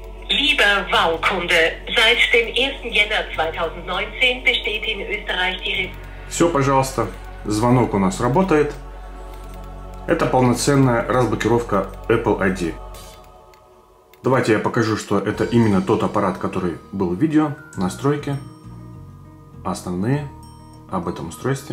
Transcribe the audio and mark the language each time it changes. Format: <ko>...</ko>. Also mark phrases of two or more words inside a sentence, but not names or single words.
<de>Lieber Wow-Kunde, seit dem 1. Jänner 2019 besteht in Österreich die...</de> <ru>Все, пожалуйста, звонок у нас работает. Это полноценная разблокировка Apple ID. Давайте я покажу, что это именно тот аппарат, который был в видео. Настройки. Основные об этом устройстве.</ru>